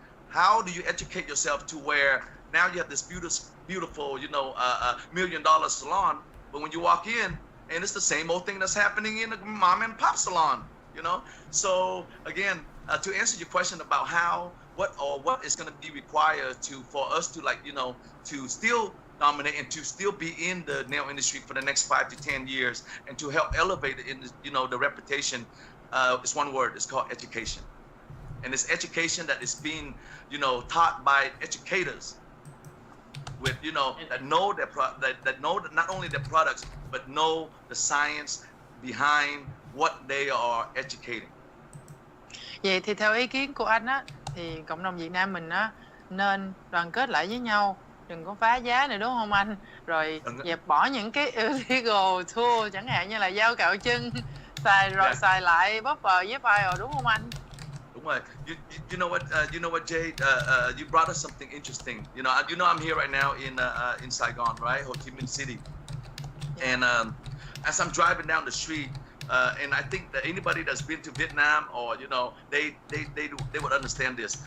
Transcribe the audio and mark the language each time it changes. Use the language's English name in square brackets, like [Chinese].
[English] how do you educate yourself to where now you have this beautiful, $1 million salon, but when you walk in, and it's the same old thing that's happening in a mom and pop salon, So again, to answer your question about what is going to be required for us to to still dominate and to still be in the nail industry for the next 5 to 10 years and to help elevate it in the reputation, it's one word, it's called education. And it's education that is being, taught by educators with, that know that know not only their products, but know the science behind what they are educating. [Vietnamese] Vậy thì theo ý kiến của anh á, thì cộng đồng Việt Nam mình á nên đoàn kết lại với nhau, đừng có phá giá nữa đúng không anh? Rồi dẹp bỏ những cái [English] illegal tool [Vietnamese] chẳng hạn như là dao cạo chân, xài rồi xài lại buffer với file đúng không anh? Đúng rồi. [English] You know what, Jade? You brought us something interesting. I'm here right now in Saigon, right, Ho Chi Minh City, and as I'm driving down the street. And I think that anybody that's been to Vietnam or they would understand this.